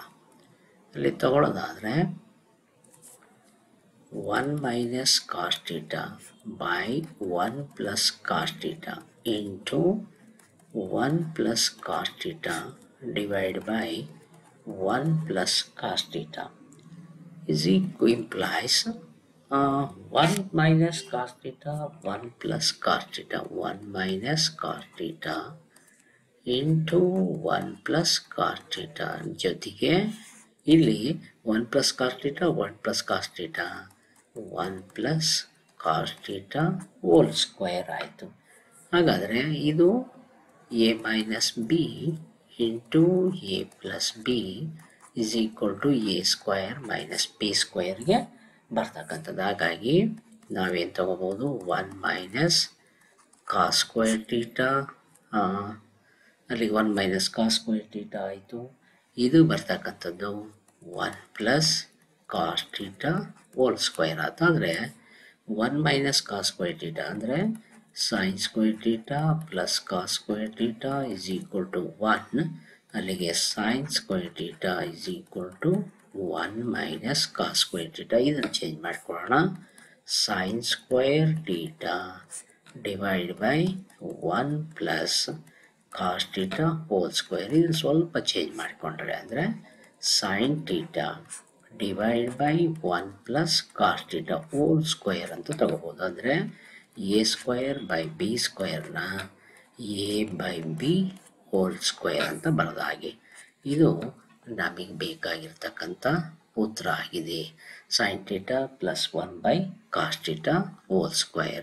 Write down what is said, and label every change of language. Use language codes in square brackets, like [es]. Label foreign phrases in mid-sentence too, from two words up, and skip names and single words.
[kn] ಅಲ್ಲಿ ತಗೊಳ್ಳೋದಾದರೆ [en] 1 minus cos theta by 1 plus cos theta into 1 plus cos theta divide by 1 plus cos theta is implies 1 minus cos theta 1 plus cos theta 1 minus cos theta into 1 plus cos theta [kn] ಜೊತೆಗೆ ಇಲ್ಲಿ [en] 1 plus cos theta 1 plus cos theta 1 plus cos theta whole square ಆಯಿತು. [kn] ಹಾಗಾದರೆ ಇದು [en] a minus b into a plus b is equal to a square minus b ಸ್ಕ್ವೇರ್ಗೆ ಬರ್ತಕ್ಕಂಥದ್ದು. [kn] ಹಾಗಾಗಿ ನಾವೇನು ತಗೋಬೋದು, [en] 1 minus cos square theta, ಅಲ್ಲಿಗೆ 1 minus cos square theta ಆಯಿತು. [kn] ಇದು ಬರ್ತಕ್ಕಂಥದ್ದು [en] 1 plus cos theta whole square ಆಯಿತು. ಅಂದರೆ 1 minus cos square theta ಅಂದರೆ sin square theta plus cos square theta is equal to 1. ಅಲ್ಲಿಗೆ sin square theta is equal to 1 minus cos square theta. [kn] ಇದನ್ನು ಚೇಂಜ್ ಮಾಡ್ಕೊಳ್ಳೋಣ. [en] sin square theta divided by 1 plus cos theta whole square. [kn] ಇದನ್ನು ಸ್ವಲ್ಪ ಚೇಂಜ್ ಮಾಡಿಕೊಂಡ್ರೆ ಅಂದರೆ [en] sin theta divided by 1 plus cos theta whole square [kn] ಅಂತ ತಗೋಬೋದು. [en] ಅಂದರೆ a square by b square a by b whole square [kn] ಅಂತ ಬರೋದು. ಹಾಗೆ ಇದು ನಮಗೆ ಬೇಕಾಗಿರ್ತಕ್ಕಂಥ ಉತ್ತರ ಆಗಿದೆ, [en] sin theta plus 1 by cos theta whole square.